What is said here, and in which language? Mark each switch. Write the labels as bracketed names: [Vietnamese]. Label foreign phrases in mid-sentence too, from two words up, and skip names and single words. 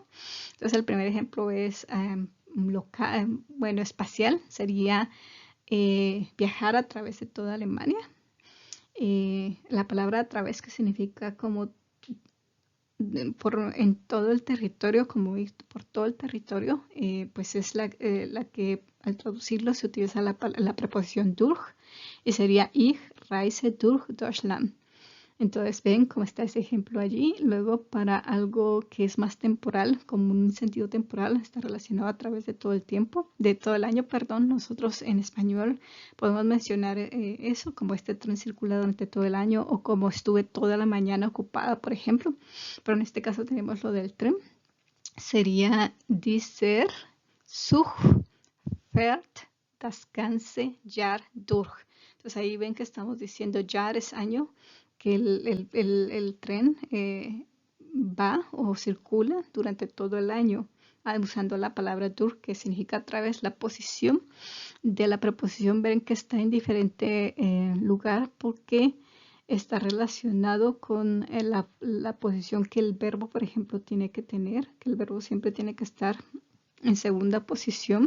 [Spanish] Entonces el primer ejemplo es espacial, sería viajar a través de toda Alemania. La palabra a través, que significa como en todo el territorio, como ir por todo el territorio, pues es la que al traducirlo se utiliza la preposición durch, y sería [German] ich reise durch Deutschland. [Spanish] Entonces ven cómo está ese ejemplo allí. Luego, para algo que es más temporal, como un sentido temporal, está relacionado a través de todo el tiempo, de todo el año, perdón. Nosotros en español podemos mencionar eso, como este tren circula durante todo el año, o como estuve toda la mañana ocupada, por ejemplo. Pero en este caso tenemos lo del tren. [German] sería dieser Zug fährt das ganze Jahr durch. [Spanish] Entonces ahí ven que estamos diciendo Jahr es año, que el tren va o circula durante todo el año, usando la palabra durch, que significa a través la posición de la preposición. Ven que está en diferente lugar porque está relacionado con la posición que el verbo, por ejemplo, tiene que tener, que el verbo siempre tiene que estar en segunda posición.